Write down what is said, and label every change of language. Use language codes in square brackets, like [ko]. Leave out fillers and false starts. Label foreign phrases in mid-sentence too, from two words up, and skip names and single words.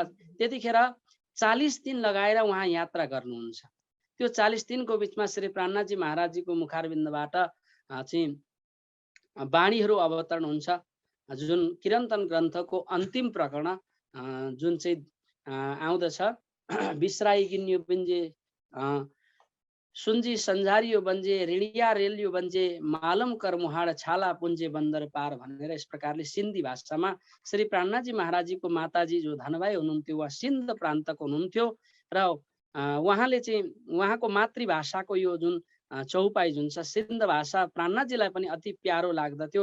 [ne] त्यतिखेर 40 दिन लगाएर उहाँ यात्रा गर्नुहुन्छ। त्यो 40 दिनको बिचमा श्री प्राणनाथजी महाराजजीको मुखारविन्दबाट चाहिँ वाणीहरू अवतरण हुन्छ, जुन किरन्तन ग्रन्थको अन्तिम प्रकरण जुन चाहिँ आउँदछ। [sd] बिसराई गिन्यो बिन्जे सुन्जी सन्झारियो बन्जे ऋणिया रेलियो बन्जे मालम कर मुहाड छाला पुन्जे बन्दर पार [ne] भनेर यस प्रकारले सिन्धी भाषामा श्री प्राणनाथजी महाराजजीको माताजी जो धनबाई हुनुहुन्थ्यो, वा सिन्ध प्रान्तको हुनुहुन्थ्यो, र उहाँले चाहिँ उहाँको मातृभाषाको यो जुन चौपाई जुन छ सिन्ध भाषा प्राणनाथजीलाई पनि अति प्यारो लाग्दथ्यो।